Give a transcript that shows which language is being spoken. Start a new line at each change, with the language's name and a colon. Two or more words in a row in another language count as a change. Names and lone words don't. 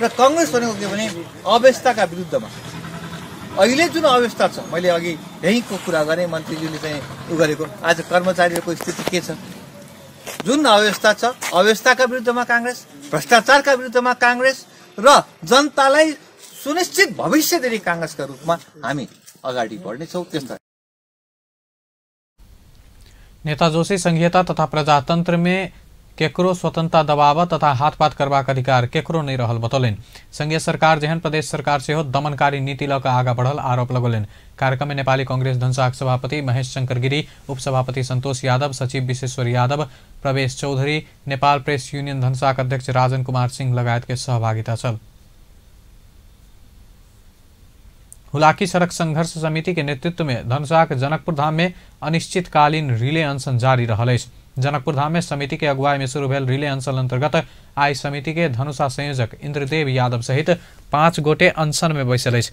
Nepali: कांग्रेस भनेको के भने अव्यवस्थाका विरुद्धमा अहिले जुन अवस्था छ, मैले अघि यहीँको कुरा गरेँ, मन्त्रीज्यूले चाहिँ उ गरेको, आज कर्मचारीहरूको स्थिति के छ, जुन अवस्था छ अवस्थाका विरुद्धमा कांग्रेस, भ्रष्टाचारका विरुद्धमा कांग्रेस र जनतालाई सुनिश्चित भविष्य दिने कांग्रेसका रूपमा हामी अगाडि बढ्नेछौँ। त्यस्ता
Maithili: नेता जोशी संघीयता तथा प्रजातंत्र में केकरो स्वतंत्रता दबाव तथा हाथपात करबाक अधिकार केकरो नहीं रहल बतौलनि। संघीय सरकार जेहन प्रदेश सरकार से हो दमनकारी नीति लऽ कऽ आगा बढ़ल आरोप लगौलनि। कार्यक्रम में नेपाली कांग्रेस धनुषाक सभापति महेश शंकर गिरी, उपसभापति संतोष यादव, सचिव विश्वेश्वर यादव, प्रवेश चौधरी, नेपाल प्रेस यूनियन धनुषाक अध्यक्ष राजन कुमार सिंह लगायत के सहभागिता छल। हुलाकी सड़क संघर्ष समिति के नेतृत्व में धनुषाक जनकपुर धाम में अनिश्चितकालीन रिले अनशन जारी रहल अछि। जनकपुर धाम में समिति के अगुवाई में शुरू भेल रिले अनशन अंतर्गत आई समिति के धनुषा संयोजक इंद्रदेव यादव सहित 5 गोटे अनशन में बैसल अछि।